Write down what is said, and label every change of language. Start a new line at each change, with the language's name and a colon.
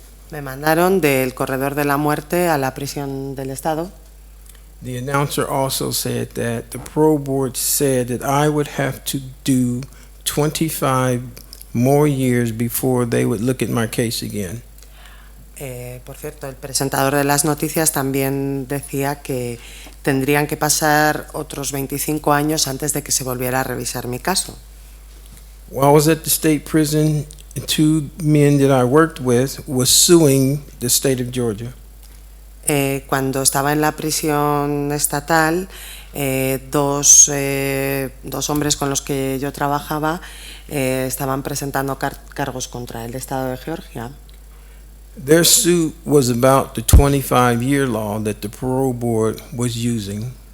Spanish: Me mandaron del corredor de la muerte a la prisión del Estado.
English: The announcer also said that the parole board said that I would have to do 25 more years before they would look at my case again.
Spanish: Por cierto, el presentador de las noticias también decía que tendrían que pasar otros 25 años antes de que se volviera a revisar mi caso.
English: While I was at the state prison, 2 men that I worked with was suing the state of Georgia.
Spanish: Cuando estaba en la prisión estatal, dos hombres con los que yo trabajaba estaban presentando cargos contra el Estado de Georgia.
English: Their suit was about the 25-year law that the parole board was using.